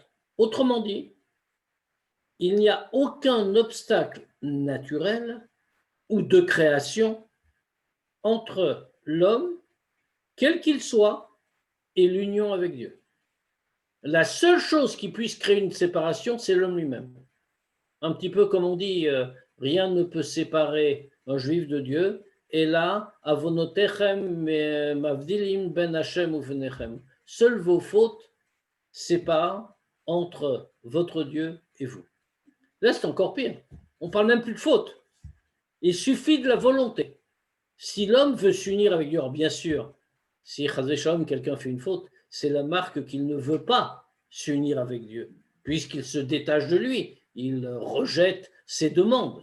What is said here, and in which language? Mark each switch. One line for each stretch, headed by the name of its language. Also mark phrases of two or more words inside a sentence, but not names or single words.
French: Autrement dit, il n'y a aucun obstacle naturel ou de création entre l'homme, quel qu'il soit, et l'union avec Dieu. La seule chose qui puisse créer une séparation, c'est l'homme lui-même. Un petit peu comme on dit, rien ne peut séparer un juif de Dieu. Et là,
Hebrew: עוונותיכם מבדילים בין השם ובינכם.
French: Seules vos fautes séparent entre votre Dieu et vous. Là, c'est encore pire. On ne parle même plus de faute. Il suffit de la volonté. Si l'homme veut s'unir avec Dieu, alors bien sûr, si quelqu'un fait une faute, c'est la marque qu'il ne veut pas s'unir avec Dieu, puisqu'il se détache de lui, il rejette ses demandes.